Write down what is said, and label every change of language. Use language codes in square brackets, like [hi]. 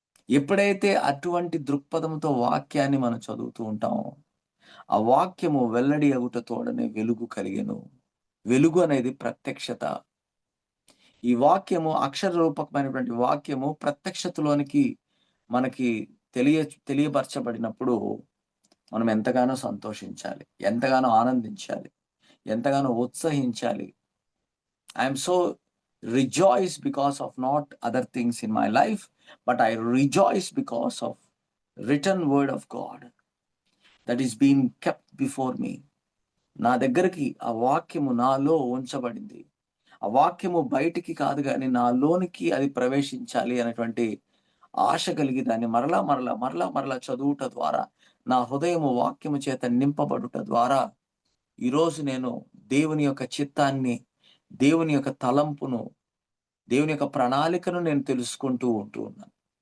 [te] ఎప్పుడైతే అటువంటి దృక్పథంతో వాక్యాన్ని మనం చదువుతూ ఉంటామో, ఆ వాక్యము వెల్లడి అగుట తోడనే వెలుగు కలిగెను. వెలుగు అనేది ప్రత్యక్షత. ఈ వాక్యము అక్షర రూపకమైనటువంటి వాక్యము ప్రత్యక్షతలోనికి మనకి తెలియపరచబడినప్పుడు మనం ఎంతగానో సంతోషించాలి. ఎంతగానో ఆనందించాలి. ఎంతగానో ఉత్సహించాలి. [en] I am so rejoice because of not other things in my life, but I rejoice because of written word of God that is being kept before me. [te] నా దగ్గరికి ఆ వాక్యము నాలో ఉంచబడింది. ఆ వాక్యము బయటికి కాదు గాని నాలోనికి అది ప్రవేశించాలి అనేటువంటి ఆశ కలిగి దాన్ని మరలా చదువుట ద్వారా నా హృదయము వాక్యము చేత నింపబడుట ద్వారా ఈరోజు నేను దేవుని యొక్క చిత్తాన్ని, దేవుని యొక్క తలంపును, దేవుని యొక్క ప్రణాళికను నేను తెలుసుకుంటూ ఉన్నాను.